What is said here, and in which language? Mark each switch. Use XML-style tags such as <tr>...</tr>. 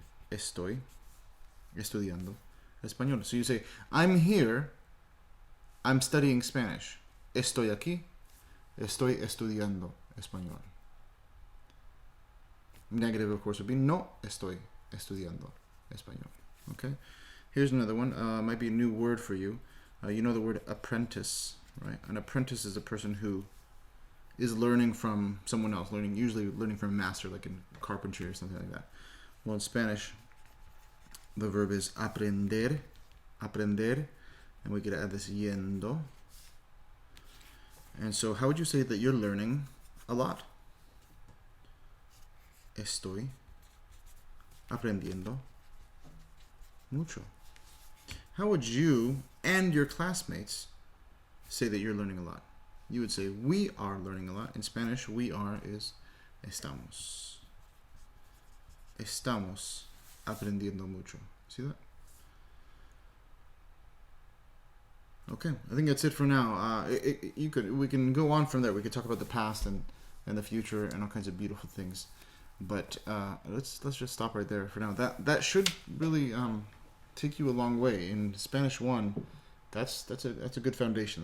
<es>Estoy estudiando español.</es> <en>So you say, I'm here, I'm studying Spanish.</en> <es>Estoy aquí, estoy estudiando español.</es> <en>Negative, of course, would be</en> <es>no estoy estudiando español.</es> <en>Okay? Here's another one. Might be a new word for you. You know the word apprentice, right? An apprentice is a person who is learning from someone else, usually learning from a master, like in carpentry or something like that. Well, in Spanish, the verb is aprender, and we could add this yendo. And so how would you say that you're learning a lot?</en> <es>Estoy aprendiendo mucho.</es> <en>How would you and your classmates say that you're learning a lot? You would say, we are learning a lot. In Spanish, we are is estamos.</en> <es>Estamos aprendiendo mucho.</es> <en>See that? Okay, I think that's it for now. We can go on from there. We could talk about the past and the future and all kinds of beautiful things. But let's just stop right there for now. That should really take you a long way. In Spanish 1, that's a good foundation.</en>